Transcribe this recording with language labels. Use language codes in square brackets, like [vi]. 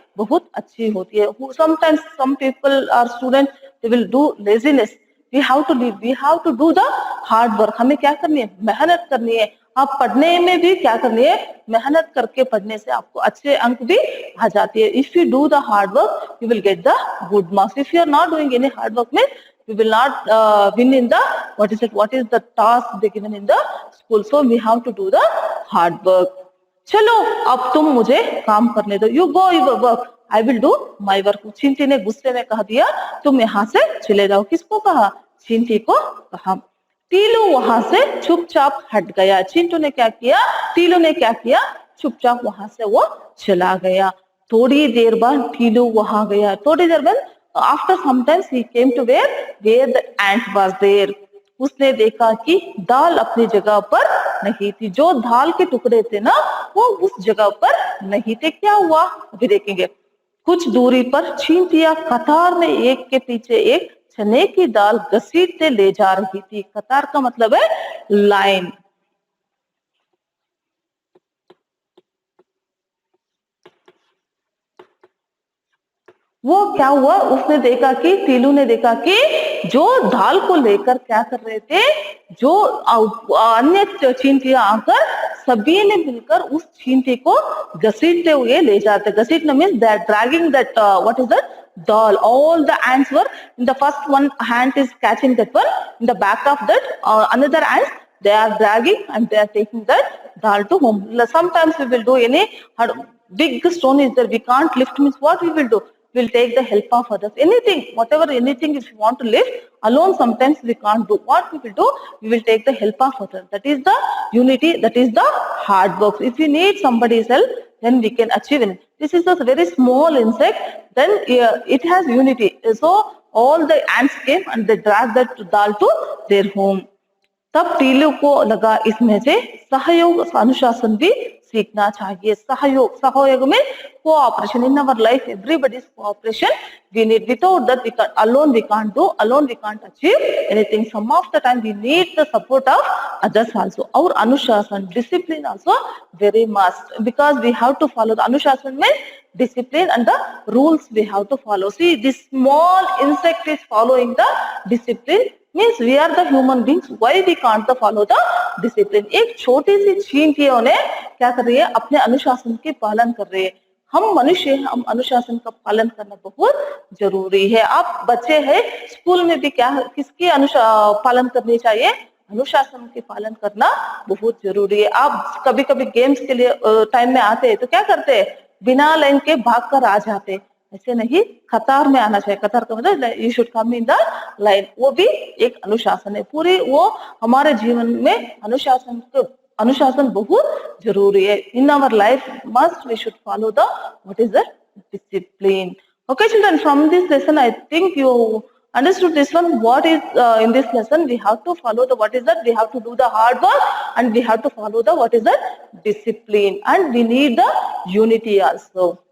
[hi] बहुत अच्छी होती है। [en] Sometimes some people are student, they will do laziness we have to live, we have to do the hard work. [hi] हमें क्या करनी है, मेहनत करनी है. आप पढ़ने में भी क्या करनी है, मेहनत करके पढ़ने से आपको अच्छे अंक भी आ जाती है. [en] If you do the hard work you will get the good marks. If you are not doing any hard work में you will not win in the what is the task they given in the school. So we have to do the hard work. [hi] चलो अब तुम मुझे काम करने दो. [en] You go your work, I will do my work. [hi] चींटी ने गुस्से में कह दिया तुम यहाँ से चले जाओ. किसको कहा, चींटी को कहा. टीलू वहां से चुपचाप हट गया. चिंटू ने क्या किया, टीलू ने क्या किया, चुपचाप वहां से वो चला गया. थोड़ी देर बाद टीलू वहां गया. थोड़ी देर बाद [en] after sometimes he came to where the ant was there. [hi] उसने देखा कि दाल अपनी जगह पर नहीं थी. जो दाल के टुकड़े थे ना वो उस जगह पर नहीं थे. क्या हुआ अभी देखेंगे. कुछ दूरी पर चींटियां कतार में एक के पीछे एक चने की दाल घसीटते ले जा रही थी. कतार का मतलब है लाइन. वो क्या हुआ, उसने देखा कि टीलू ने देखा कि जो दाल को लेकर क्या कर रहे थे, जो अन्य चींटियां आकर सभी ने मिलकर उस चींटी को घसीटते हुए ले जाते. [en] घसीटना means they are dragging that what is that doll. All the ants were in the first one hand is catching that one, in the back of that another ants they are dragging and they are taking that doll to home. Sometimes we will do any big stone is there, we can't lift, means what we will do, we will take the help of others. Anything, whatever, anything if you want to lift alone sometimes we can't do. What we will do, we will take the help of others. That is the unity, that is the hard work. If you need somebody's help then we can achieve it. This is a very small insect, then it has unity. So all the ants came and they dragged that dal to their home. [hi] तब टीलू को लगा इसमें से सहयोग अनुशासन भी सीखना चाहिए. सहयोग, सहयोग में cooperation. [en] In our life everybody's cooperation we need. Without that we can, alone we can't do, alone we can't achieve anything. Some of the time we need the support of others also. Our अनुशासन, discipline also very must, because we have to follow the अनुशासन में discipline and the rules we have to follow. See, this small insect is following the discipline, means we are the human beings, why we can't follow the discipline. [hi] एक छोटी सी चींटियों ने क्या कर रही है, अपने अनुशासन के पालन कर रही है. हम मनुष्य हैं, हम अनुशासन का पालन करना बहुत जरूरी है. आप बच्चे हैं, स्कूल में भी क्या किसकी पालन करनी चाहिए, अनुशासन के पालन करना बहुत जरूरी है. आप कभी कभी गेम्स के लिए टाइम में आते हैं तो क्या करते हैं, बिना लाइन के भाग कर आ जाते. ऐसे नहीं, कतार में आना चाहिए. कतार का मतलब [en] You should come in the line. [hi] वो भी एक अनुशासन है. पूरी वो हमारे जीवन में अनुशासन बहुत जरूरी है. [en] In our life must we should follow the what is the discipline. Okay children, from this lesson I think you understood this one. What is in this lesson we have to follow the what is that, we have to do the hard work and we have to follow the what is that discipline, and we need the unity also.